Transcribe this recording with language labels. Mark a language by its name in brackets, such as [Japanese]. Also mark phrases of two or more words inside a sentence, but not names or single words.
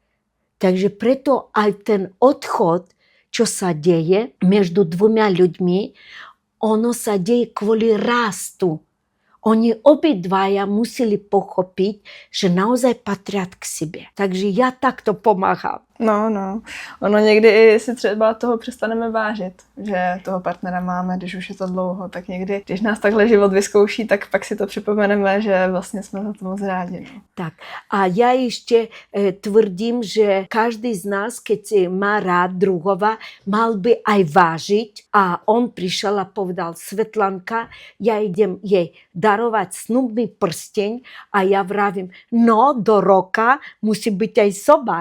[Slovak] Takže preto aj ten odchod, čo sa deje medzi dvoma ľuďmi, ono sa deje kvôli rastu. Oni obidvaja museli pochopiť, že naozaj patria k sebe. Takže ja takto pomáham. No. [Czech] Ono někdy i si třeba toho přestaneme vážit, že toho partnera máme, když už je to dlouho, tak někdy, když nás takhle život vyzkouší, tak pak si to připomeneme, že vlastně jsme za to moc rádi. No. Tak. [Slovak] A ja ešte tvrdím, že každý z nás, keď si má rád druhova, mal by aj vážiť. A on prišiel a povedal, Svetlanka, ja idem jej darovať snubný prsteň a ja vravím, no do roka musí byť aj sobáš.